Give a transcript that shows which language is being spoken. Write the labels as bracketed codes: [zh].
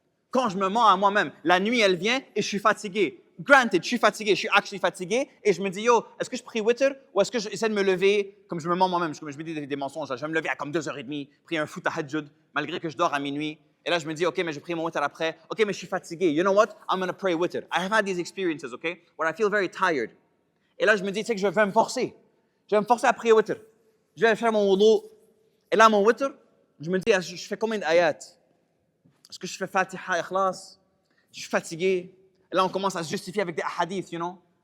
[fr] Quand je me mens à moi-même, la nuit, elle vient et je suis fatigué. Granted, je suis fatigué, je suis actually fatigué et je me dis, yo, est-ce que je prie witr ou est-ce que j'essaie de me lever, comme je me mens moi-même, je me dis des mensonges, je vais me lever à comme 2h30, prier un fou tahajjud, malgré que je dors à minuit. Et là, je me dis, OK, mais je prie mon witr après. OK, mais je suis fatigué. [en] You know what? I'm going to pray witr. I have had these experiences, OK, where I feel very tired. [fr] Et là, je me dis, tu sais que je vais me forcer. Je vais me forcer à prier witr. Je vais faire mon wudu. Et là, mon witr, je me dis, je fais combien d'ayats? Est-ce que je fais Fatiha, Ikhlas? Je suis fatigué. Et là, on commence à se justifier avec des hadiths, you know.